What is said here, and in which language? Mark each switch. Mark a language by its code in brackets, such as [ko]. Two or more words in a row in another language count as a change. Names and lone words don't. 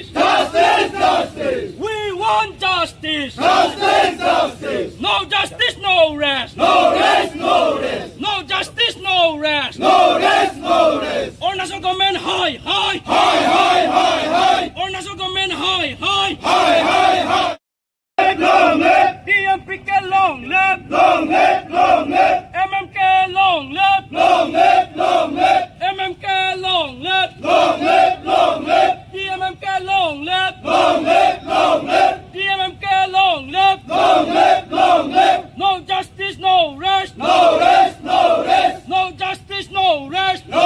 [en] We want justice. No justice, no rest. No justice, no rest. Arunachal government high. Arunachal government high. DMPK long live. MMK long live. MMK long live. DMMK long live. DMMK long live. No justice, no rest. No justice, no rest.